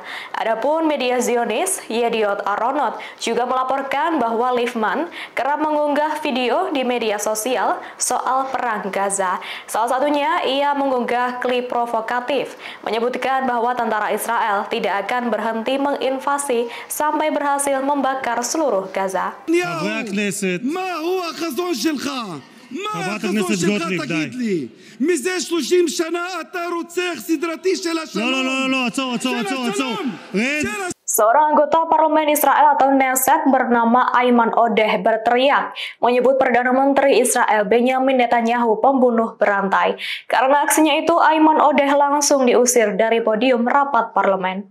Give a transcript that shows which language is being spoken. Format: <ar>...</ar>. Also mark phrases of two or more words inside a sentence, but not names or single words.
<id>Adapun media Zionis,</id> <he>Yediot Aharonot,</he> <id>juga melaporkan bahwa Livman kerap mengunggah video di media sosial soal perang Gaza. Salah satunya, ia mengunggah klip provokatif, menyebutkan bahwa tentara Israel tidak akan berhenti menginvasi sampai berhasil membakar seluruh Gaza.</id> <he>חברת הכנסת גוטליב, די. מזה 30 שנה אתה רוצח סדרתי של השלום. לא, עצור.</he> <id>Seorang anggota parlemen Israel atau Knesset bernama Ayman Odeh berteriak menyebut Perdana Menteri Israel Benjamin Netanyahu pembunuh berantai. Karena aksinya itu, Ayman Odeh langsung diusir dari podium rapat parlemen.</id>